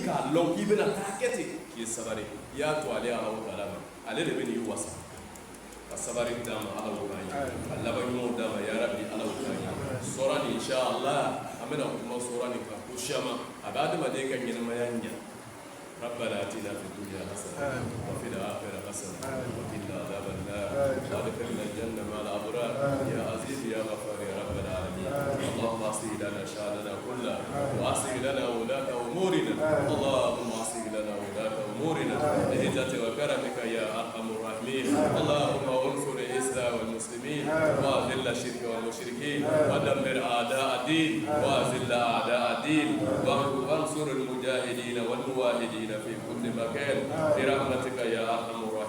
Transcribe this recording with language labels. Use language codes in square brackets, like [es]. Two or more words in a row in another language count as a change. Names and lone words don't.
[bm] k'a lɔn k'i bɛna taa kɛ ten k'i ye sabari i y'a to ale ala ko ala ma ale de bɛ n'i wasa ka sabari d'a ma ala ko k'a ɲɛ a laban ɲumanw d'a ma ya rabi ala ko k'a ɲɛ sɔrɔ nin inshallah an bɛna kuma sɔrɔ nin kan ko siyama a bɛ adamaden ka ɲɛnamaya ɲɛ [ar] ربنا آتنا في الدنيا حسنة وفي الآخرة حسنة وقنا عذاب النار وادخلنا الجنة مع الأبرار يا عزيز يا غفار يا رب العالمين اللهم أصلح لنا شأننا كله وأصلح لنا ولاة أمورنا اللهم أصلح لنا ولاة أمورنا بعزتك وكرمك يا أرحم الراحمين اللهم انصر الإسلام والمسلمين وأذل الشرك والمشركين ودمر أعداء الدين وأذل أعداء الدين وانصر المجاهدين والموحدين في كل مكان برحمتك يا أرحم